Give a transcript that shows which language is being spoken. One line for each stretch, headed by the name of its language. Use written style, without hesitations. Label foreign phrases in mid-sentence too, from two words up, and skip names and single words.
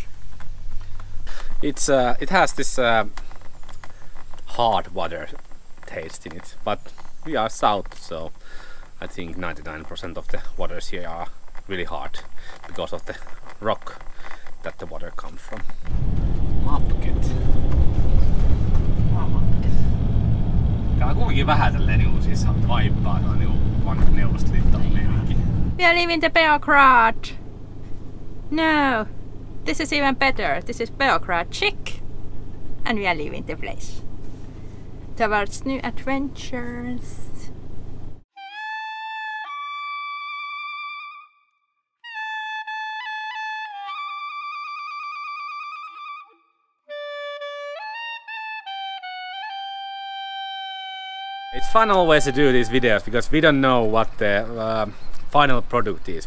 English: It has this hard water taste in it, but we are south, so I think 99% of the waters here are really hard because of the rock that the water comes from. Mapket.
Finnish: Tää on kuitenkin vähän tälleen niinku siis vaippaa, se on niinku vanha Neuvostoliiton meininki.
English: We are leaving the Beograd. No, this is even better. This is Beograd chic, and we are leaving the place towards new adventures. It's fun always to do these videos because we don't know what the final product is.